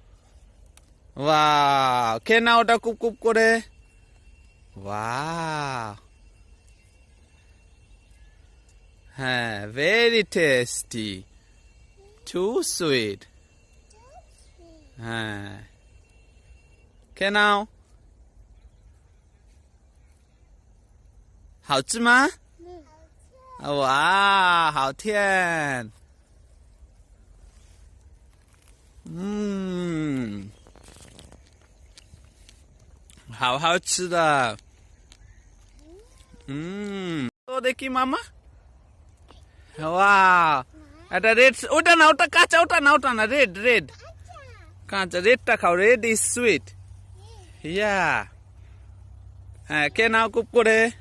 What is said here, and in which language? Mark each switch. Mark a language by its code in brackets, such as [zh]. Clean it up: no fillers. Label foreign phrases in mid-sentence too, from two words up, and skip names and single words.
[bn] বাহ, খেয়ে না ওটা কুপ কুপ করে। বাহ, হ্যাঁ, [en] very tasty, too sweet. [bn] হ্যাঁ, খেয়ে নাও। [zh] 好吃吗？哇，好甜。好好吃的。 [bn] তো দেখি মামা। ওয়াও, এটা রেড। ওটা না, ওটা কাঁচা। ওটা না, রেড রেড কাঁচা। রেডটা খাও, [en] red is sweet. [bn] ইয়া, হ্যাঁ, কে নাও কুপ করে।